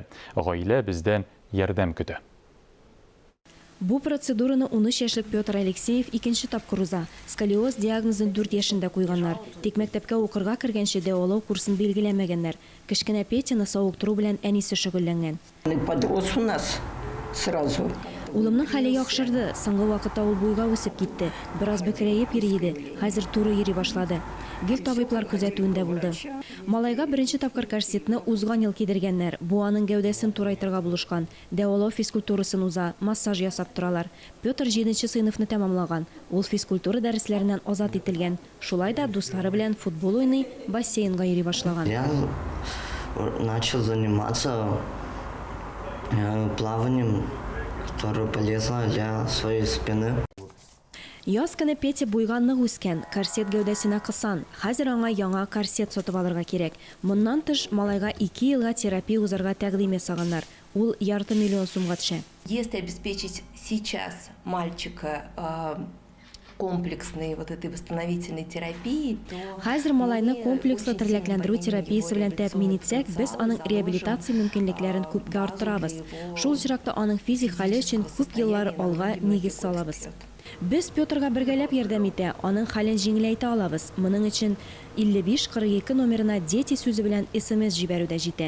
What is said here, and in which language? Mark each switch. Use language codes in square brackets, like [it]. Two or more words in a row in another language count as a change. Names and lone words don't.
[tt] Гаилә бездән ярдәм көтә. Бу процедураны 13 яшьлек Петр Алексеев икенче тапкыр уза. Сколиоз диагнозын 4 яшендә куйганнар. Тик мәктәпкә укырга кергәнче дәвалау курсын билгеләмәгәннәр. Кечкенә Петяны савыктыру белән әнисе шөгыльләнгән. [ru] Подрос у нас сразу. [tt] Улымның хәле яхшырды. Соңгы вакытта ул буйга үсеп китте. Бераз бөкрәеп йөри. Хәзер туры йөри башлады. Гел табиблар күзәтүендә булды. Малайга беренче тапкыр корсетны узган ел кидергәннәр. Бу аның гәүдәсен турайтырга булышкан. Дәвалау физкультурасын уза, массаж ясап торалар. Петр 7-нче сыйныфны тәмамлаган. Ул физкультура дәресләреннән азат ителгән. Шулай да дуслары белән футбол уйный, бассейнга йөри башлаган. [ru] Я начал заниматься плаванием, которое полезно для своей спины. [tt] Яз көне Петя буйга нык үскән, корсет гәүдәсенә кысан. Хәзер аңа яңа корсет сатып алырга кирәк. Моннан тыш малайга 2 елга терапия узарга тәкъдим ясаганнар. Ул ярты миллион сумга төшә. [ru] Если обеспечить сейчас мальчика комплексной вот этой восстановительной терапии, то [tt] Хәзер малайны комплекслы терлекләндерү терапиясе белән тәэмин итсәк, без аның реабилитация мөмкинлекләрен күпкә арттырабыз. Шул чиракта аның физик хәле өчен күп еллар алга нигез салабыз. Без Петрга бергәләп ярдәм итә, аның хәлен җиңеләйтә алабыз. Моның өчен 5542 номерына дети сүзе белән SMS җибәрү дә җитә.